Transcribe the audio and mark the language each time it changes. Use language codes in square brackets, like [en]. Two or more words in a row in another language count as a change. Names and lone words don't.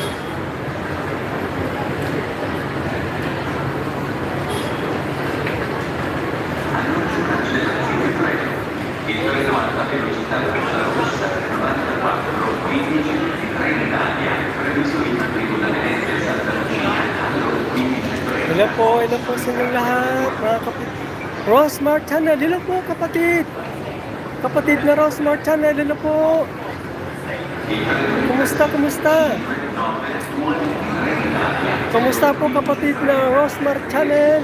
[it] Annuncio cancellazione treno. Il treno alta velocità rossa 9415 di Trenitalia è previsto in arrivo da Venezia e Santa Lucia alle ore 15:30. [tl] Hello po sa inyong lahat, mga kapatid. Rosmar Channel, hello po kapatid. Kapatid na Rosmar Channel, hello po. Kumusta? Kumusta po kapatid na Rosmar Channel?